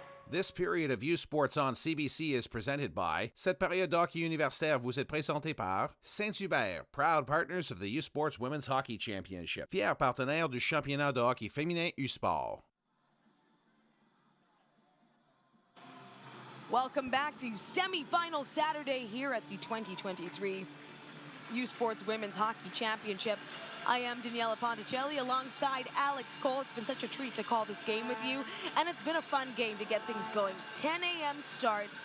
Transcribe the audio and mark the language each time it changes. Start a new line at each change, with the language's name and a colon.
English: This period of U Sports on CBC is presented by.
French: Cette période d'hockey universitaire vous est présentée par Saint-Hubert,
English: proud partners of the U Sports Women's Hockey Championship,
French: fier partenaire du championnat de hockey féminin U-Sport.
English: Welcome back to semifinal Saturday here at the 2023 U Sports Women's Hockey Championship. I am Daniela Ponticelli alongside Alex Cole. It's been such a treat to call this game with you, and it's been a fun game to get things going. 10 a.m. start.